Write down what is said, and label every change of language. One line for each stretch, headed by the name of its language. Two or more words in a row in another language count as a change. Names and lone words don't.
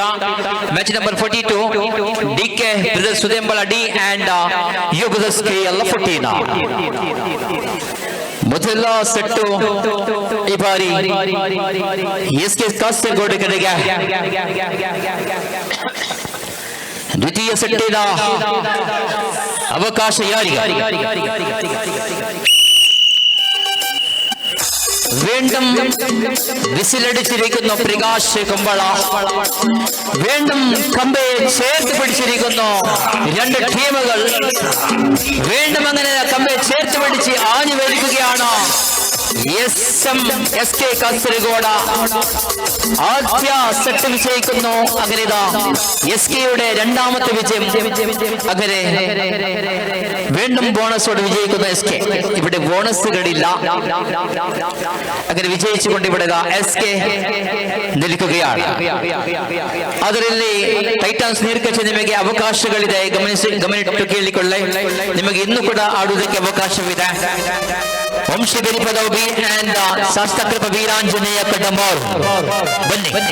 English: match number
Kannada: 42 DK ಬ್ರದರ್ಸ್ ಸುದೇಂಬಳ ಡಿ ಅಂಡ್ ಯು ಬ್ರದರ್ಸ್ KL 14. ಮೊದಲ ಸೆಟ್ಟು ಈ ಬಾರಿ SK ಕಾಸರಗೋಡು ಕಡೆಗೆ. ದ್ವಿತೀಯ ಸೆಟ್ಟಿನ ಅವಕಾಶ ಯಾರಿಗೆ?
Malayalam: വീണ്ടും വിസിലടിച്ചിരിക്കുന്നു പ്രകാശ് കുമ്പള. വീണ്ടും കമ്പയെ ചേർത്ത് പിടിച്ചിരിക്കുന്നു രണ്ട് ടീമുകൾ. വീണ്ടും അങ്ങനെ കമ്പയെ ചേർത്ത് പിടിച്ച് ആഞ്ഞു വരികയാണ് SK കാസരഗോഡ്. ആദ്യ സെറ്റ് വിജയിക്കുന്നു. അങ്ങനെ SKയുടെ രണ്ടാമത്തെ വിജയം. അങ്ങനെ വീണ്ടും ബോണസോട് വിജയിക്കുന്ന SK. ഇവിടെ ബോണസുകളില്ല. അങ്ങനെ വിജയിച്ചുകൊണ്ട് ഇവിടെ SK ನಿಲ್ಲುകയാണ്.
Kannada: ಅದರಲ್ಲಿ ಟೈಟಾನ್ಸ್ ನೀರ್ಕಚ್ಚೆ ನಿಮಗೆ ಅವಕಾಶಗಳಿದೆ, ಗಮನಿಟ್ಟು ಕೇಳಿಕೊಳ್ಳಿ. ನಿಮಗೆ ಇನ್ನೂ ಕೂಡ ಆಡುವುದಕ್ಕೆ ಅವಕಾಶವಿದೆ. ವಂಶಿ ಬೆರಿಪದೋಬಿ ಅಂಡ್ ಶಾಸ್ತ್ರಕೃಪ ವೀರಾಂಜನೇಯ ಕಡಂಬಾರು ಬನ್ನಿ.